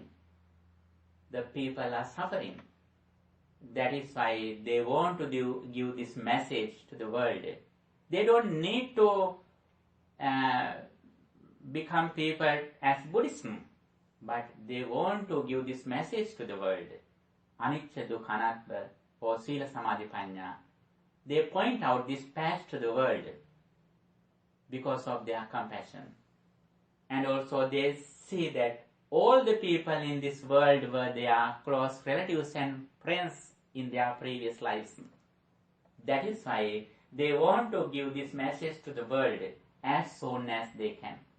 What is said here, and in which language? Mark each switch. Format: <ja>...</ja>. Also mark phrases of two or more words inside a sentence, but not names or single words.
<en>The people are suffering. That is why they want to give this message to the world. They don't need to become people as Buddhism, but they want to give this message to the world.</en> <pi>Anicca dukkha anatta or Sila Samadhi Panya.</pi> <en>They point out this path to the world because of their compassion. And also they see that all the people in this world were their close relatives and friends in their previous lives. That is why they want to give this message to the world as soon as they can.</en>